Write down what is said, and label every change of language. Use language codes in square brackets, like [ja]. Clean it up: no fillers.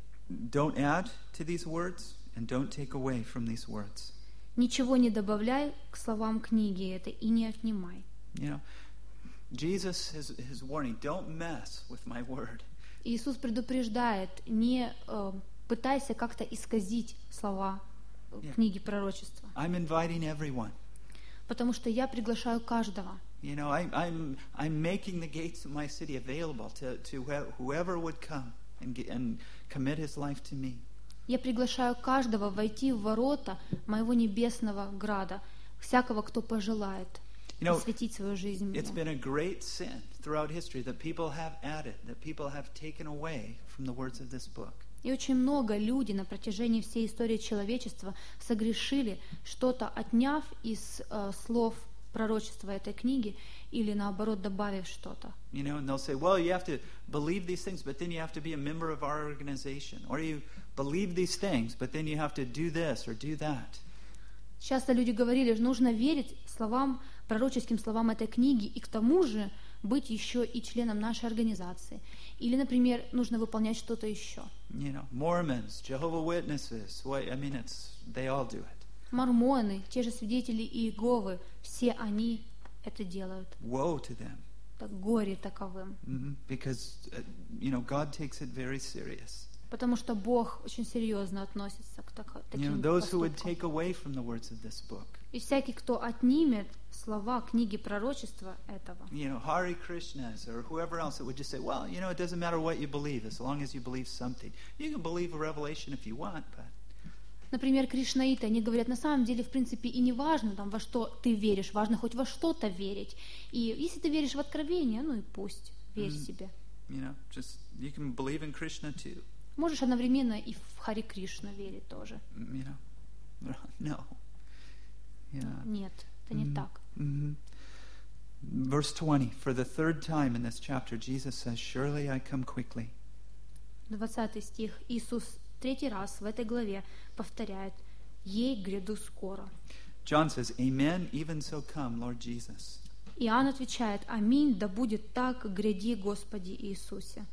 [en] Don't add to these words and don't take away from these words. [ru] Ничего не добавляй к словам книги это и не отнимай. [en] You know, Jesus is warning, don't mess with my word. [ru] Иисус предупреждает, не пытайся как-то исказить слова книги пророчества. [en] I'm inviting everyone. [ru] Потому что я приглашаю каждого. [en] You know, I'm making the gates of my city available to whoever would come and commit his life to me. [ru] Я приглашаю каждого войти в ворота моего небесного града, всякого, кто пожелает посвятить свою жизнь мне. [en] It's been a great sin throughout history that people have added, that people have taken away from the words of this book. [ru] И очень много людей на протяжении всей истории человечества согрешили, что-то отняв из слов пророчества этой книги или наоборот добавив что-то. [en] You know, and they'll say, well, you have to believe these things, but then you have to be a member of our organization. Or you believe these things, but then you have to do this or do that. [ru] Часто люди говорили, что нужно верить словам, пророческим словам этой книги и к тому же быть еще и членом нашей организации. Или, например, нужно выполнять что-то еще. [en] You know, Mormons, Jehovah's Witnesses, well, I mean, it's, they all do it. [ru] Мормоны, те же свидетели Иеговы, все они это делают. [en] Woe to them. [ru] Так горе таковым. [en] Because, you know, God takes it very serious. [ru] Потому что Бог очень серьезно относится к таким поступкам. [en] You know, those who would take away from the words of this book. [ru] И всякий, кто отнимет слова книги пророчества этого. [en] You know, Hare Krishnas or whoever else that would just say, well, you know, it doesn't matter what you believe, as long as you believe something. You can believe a revelation if you want, but. [ru] Например, кришнаиты, они говорят, на самом деле, в принципе, и не важно, там, во что ты веришь, важно хоть во что-то верить. И если ты веришь в откровение, ну и пусть, верь себе. [en] You know, just, you can believe in Krishna too. [ru] Можешь одновременно и в Харе Кришну верить тоже. [en] You know, no. Yeah. [ru] Нет, это не так. [en] Verse 20, for the third time in this chapter, Jesus says, surely I come quickly. [ru] 20 стих, Иисус третий раз в этой главе повторяет: «Ей гряду скоро». [en] John says, «Amen, even so come, Lord Jesus». [ru] Иоанн отвечает: «Аминь, да будет так, гряди, Господи Иисусе».